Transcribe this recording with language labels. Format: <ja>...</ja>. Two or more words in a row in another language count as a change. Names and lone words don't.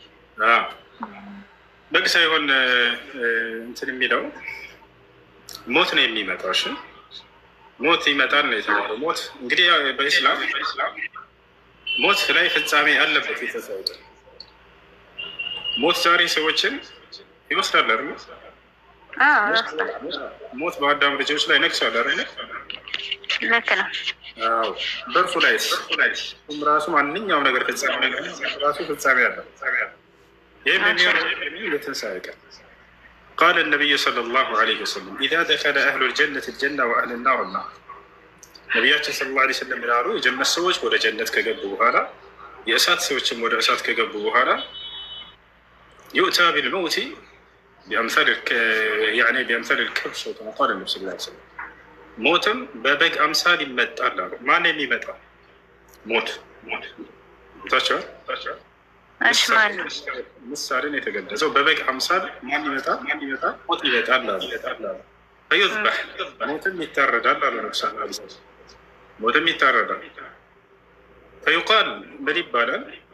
<am>በግ ሳይሆን እንትን የሚለው ሞት ነው የሚመጣው። እሺ ሞት ይመጣል ነው የተባለው። ሞት እንግዲህ በኢስላም ሞት ላይ ፍጻሜ አለበት። የተሰጠ ሞት ዛሬ ሰዎችን ይወስዳል አይደል? ሞት በአዳም ልጆች ላይ ነግሷል አይደል? ልክ ነው። አዎ በእርሱ ላይ ራሱ ማንኛውም ነገር ፍጻሜ ራሱ ፍጻሜ አለው። ይህም የሚሆነው የትንሣኤ ቀን</am> <ar>قال النبي صلى الله عليه وسلم إذا دخل أهل الجنة الجنة وأهل النار النار</ar> <am>ነቢያችን</am> <ar>صلى الله عليه وسلم</ar> <am>ይላሉ የጀነት ሰዎች ወደ ጀነት ከገቡ በኋላ የእሳት ሰዎችም ወደ እሳት ከገቡ በኋላ</am> <ar>يؤتى بالموت بأمثال الكبش كما قال النبي صلى الله عليه وسلم</ar> <am>ሞትም በበግ አምሳል ይመጣል አሉ። ማን የሚመጣ ሞት ታቻው ምሳሌ ነው የተገለጸው። በበግ አምሳል ማን ይመጣል? ሞት ይመጣል አሉ። ፈዩዝበህ ሞትም ይታረዳል አሉ። ሞትም ይታረዳል። ፈዩቃል ምን ይባላል?</am>